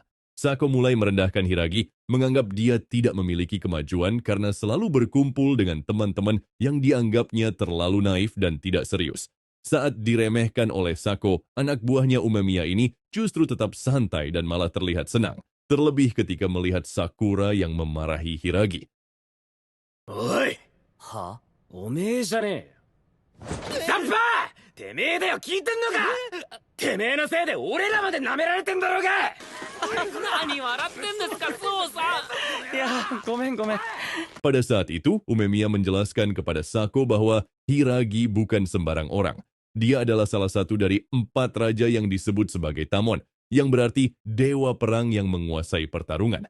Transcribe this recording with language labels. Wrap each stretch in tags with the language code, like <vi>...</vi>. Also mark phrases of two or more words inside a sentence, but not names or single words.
<id>Sako mulai merendahkan Hiragi, menganggap dia tidak memiliki kemajuan karena selalu berkumpul dengan teman-teman yang dianggapnya terlalu naif dan tidak serius. Saat diremehkan oleh Sako, anak buahnya Umemiya ini justru tetap santai dan malah terlihat senang. Terlebih ketika melihat Sakura yang memarahi Hiragi.</id> <ja>おい、はおめえじゃねえよ。ザッパー、てめえだよ、聞いてんのか。てめえのせいで俺らまで舐められてんだろうが。何笑ってんですか、そうさん。いや、ごめんごめん。</ja> <id>Pada saat itu, Umemiya menjelaskan kepada Sako bahwa Hiragi bukan sembarang orang. Dia adalah salah satu dari 4 raja yang disebut sebagai Tamon, yang berarti dewa perang yang menguasai pertarungan.</id>